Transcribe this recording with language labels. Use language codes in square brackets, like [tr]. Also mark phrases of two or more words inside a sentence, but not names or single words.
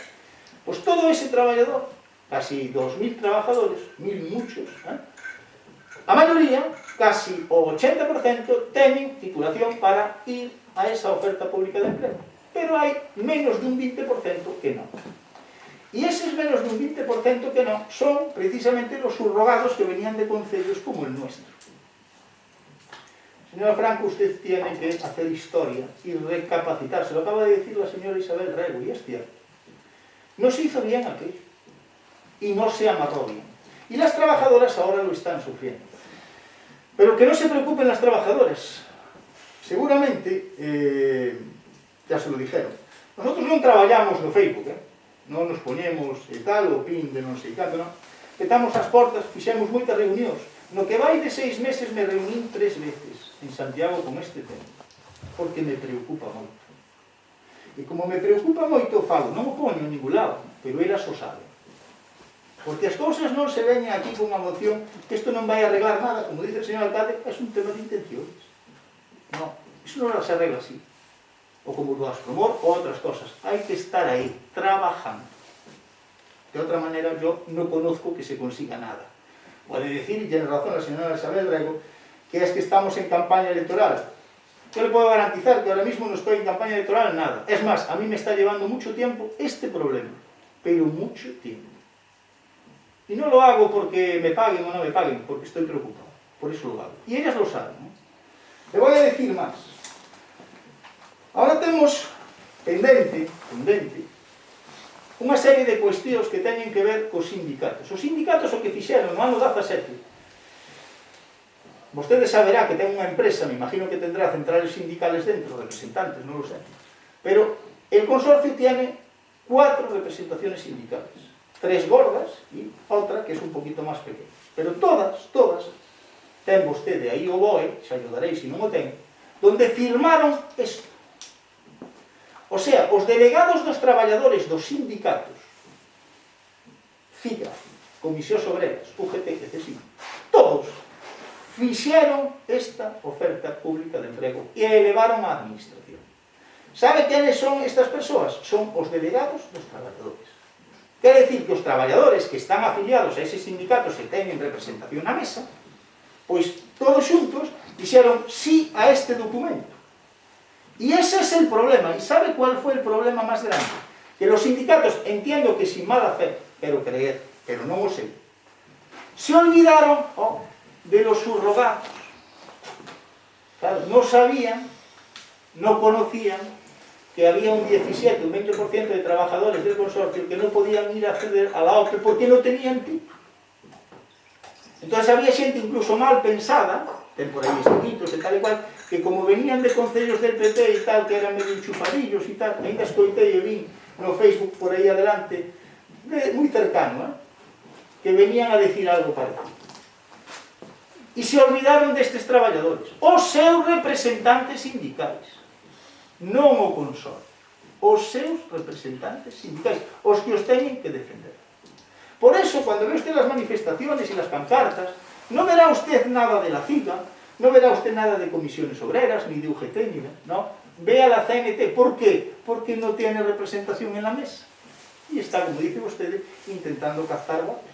[gl] Pois todo ese traballador, casi 2.000 trabajadores, 1.000 muchos, a maioría, casi o 80%, teñen titulación para ir a esa oferta pública de empleo. Pero hai menos dun 20% que non. E eses menos dun 20% que non son precisamente [es] los subrogados que venían de concellos como el nuestro. Señora Franco, usted tiene que hacer historia y recapacitarse. Lo acaba de decir la señora Isabel Rego, y es cierto. No se hizo bien aquello. Y no se amarró bien. Y las trabajadoras ahora lo están sufriendo. Pero que non se preocupen las trabajadoras. [gl] Seguramente, [es] ya se lo dijeron, [gl] nosotros non traballamos no Facebook, non nos poñemos e tal, o pin de non sei canto, non. Petamos as portas, fixemos moitas reunións. No que vai de 6 meses me reunín 3 veces en Santiago con este tema, porque me preocupa moito. E como me preocupa moito, falo, non o poño en ningún lado, pero elas o saben. Porque as cousas non se veñen aquí con unha moción, que isto non vai arreglar nada, como dice o señor alcalde, é un tema de intenciones. Non, iso non se arregla así. O como do Aspromor ou outras cosas. Hai que estar aí, trabajando. De outra maneira, yo non conozco que se consiga nada. Pode decir, [es] y tiene razón la señora Isabel Rego, que es que estamos en campaña electoral. Yo le puedo garantizar que ahora mismo no estoy en campaña electoral nada. Es más, a mí me está llevando mucho tiempo este problema, pero mucho tiempo. Y no lo hago porque me paguen o no me paguen, porque estoy preocupado. Por eso lo hago. Y ellas lo saben, ¿no? Le voy a decir más. [gl] Ahora tenemos pendente, unha serie de cuestións que teñen que ver cos sindicatos. Os sindicatos o que fixeron no ano 17, vostede saberá que ten unha empresa, [es] me imagino que tendrá centrales sindicales dentro, representantes, non lo sé, pero el consorcio tiene 4 representaciones sindicales, 3 gordas [gl] e outra que é un poquito máis pequena, [es] pero todas, [gl] ten vostede aí o BOE, xa ayudarei se non o ten, [es] donde firmaron isto. [gl] O sea, os delegados dos traballadores dos sindicatos, CIGA, Comisións Obreras, UGT, etc., todos fixeron esta oferta pública de emprego e a elevaron á administración. Sabe quenes son estas persoas? Son os delegados dos traballadores. Quer decir que os traballadores que están afiliados a eses sindicatos e teñen representación na mesa, pois todos xuntos dixeron sí a este documento. [es] Y ese es el problema. ¿Y sabe cuál fue el problema más grande? Que los sindicatos, entiendo que sin mala fe, pero creer, pero no lo sé, se olvidaron de los subrogados. Claro, no sabían, no conocían que había un 17, un 20% de trabajadores del consorcio que no podían ir a acceder a la OPE porque no tenían título. [gl] Entonces había xente incluso mal pensada, ten por aí escritos e tal e cual, que como venían de concellos del PP e tal, que eran medio enchupadillos e tal, ainda escoitei e vin no Facebook por aí adelante, moi cercano, que venían a decir algo parecido. E se olvidaron destes traballadores, os seus representantes sindicais, non o consorcio, os seus representantes sindicais, os que os teñen que defender. [es] Por eso, cuando ve usted las manifestaciones y las pancartas, no verá usted nada de la CIGA, no verá usted nada de comisiones obreras, ni de UGT, ni de... ¿no? Ve a la CNT. ¿Por qué? Porque no tiene representación en la mesa. Y está, como dice usted, intentando captar votos.